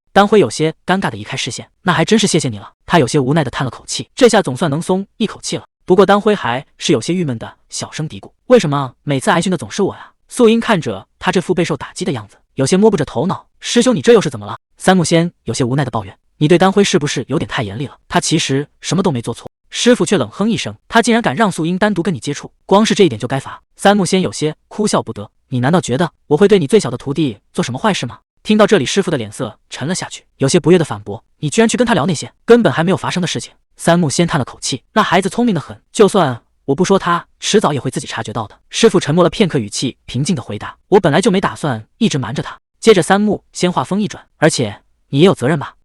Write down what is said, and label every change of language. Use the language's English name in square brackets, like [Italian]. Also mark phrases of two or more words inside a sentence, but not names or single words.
[Chinese] 當輝有些尷尬的移開視線：“那還真是謝謝你了。”他有些無奈的嘆了口氣，這下總算能鬆一口氣了。不過當輝還是有些鬱悶的小聲嘀咕：“為什麼每次挨訓的總是我呀？” 素英看着他這副備受打擊的樣子，有些摸不着頭腦：“師兄你這又是怎麼了？” 三木仙有些無奈的抱怨：“ 你對當輝是不是有點太嚴厲了？他其實什麼都沒做錯。” 師傅卻冷哼一聲：“他竟然敢讓素英單獨跟你接觸，光是這一點就該罰。” 三木仙有些哭笑不得：“你難道覺得我會對你最小的徒弟做什麼壞事嗎？” 聽到這裡，師傅的臉色沉了下去，有些不悅的反駁：“你居然去跟他聊那些根本還沒有發生的事情。” 三木仙嘆了口氣：“那孩子聰明得很，就算我不說他，遲早也會自己察覺到的。” 師傅沉默了片刻，語氣平靜地回答：“我本來就沒打算一直瞞着他。” 接着三木仙話鋒一轉：“而且你也有責任吧？